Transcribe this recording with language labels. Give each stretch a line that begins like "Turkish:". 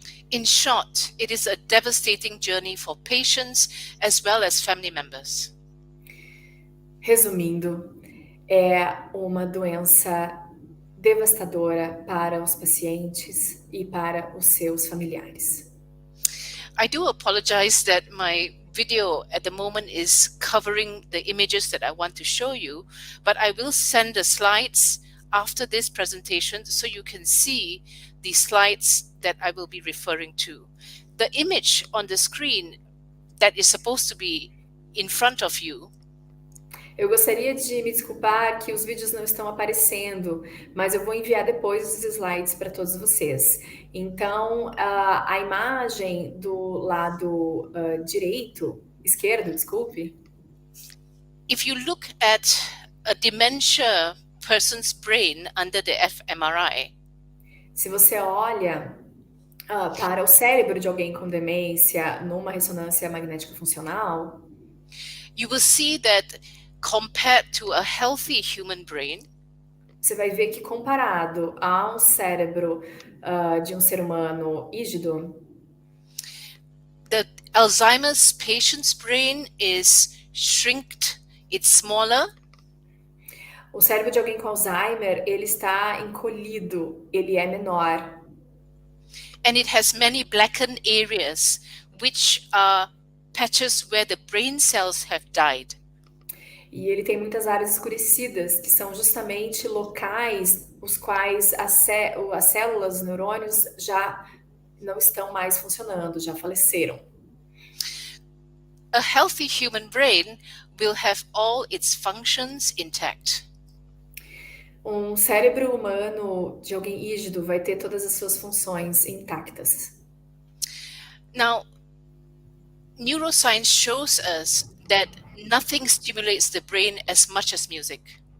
English: In short, it is a devastating journey for patients as well as family members.
Portuguese: Resumindo, é uma doença devastadora para os pacientes e para os seus familiares.
English: I do apologize that my video at the moment is covering the images that I want to show you, but I will send the slides after this presentation so you can see the slides that I will be referring to. The image on the screen that is supposed to be in front of you.
Portuguese: Eu gostaria de me desculpar que os vídeos não estão aparecendo, mas eu vou enviar depois os slides para todos vocês. Então, a imagem do lado esquerdo, desculpe.
English: If you look at a dementia person's brain under the fMRI,
Portuguese: se você olha para o cérebro de alguém com demência numa ressonância magnética funcional,
English: you will see that compared to a healthy human brain,
Portuguese: você vai ver que comparado a um cérebro de um ser humano rígido,
English: the Alzheimer's patient's brain is shrinked, it's smaller.
Portuguese: O cérebro de alguém com Alzheimer, ele está encolhido, ele é menor.
English: And it has many blackened areas, which are patches where the brain cells have died.
Portuguese: E ele tem muitas áreas escurecidas, que são justamente locais os quais as células, os neurônios já não estão mais funcionando, já faleceram.
English: A healthy human brain will have all its functions intact.
Portuguese: Um cérebro humano de alguém rígido vai ter todas as suas funções intactas.
English: Now, neuroscience shows us that nothing stimulates the brain as much as music.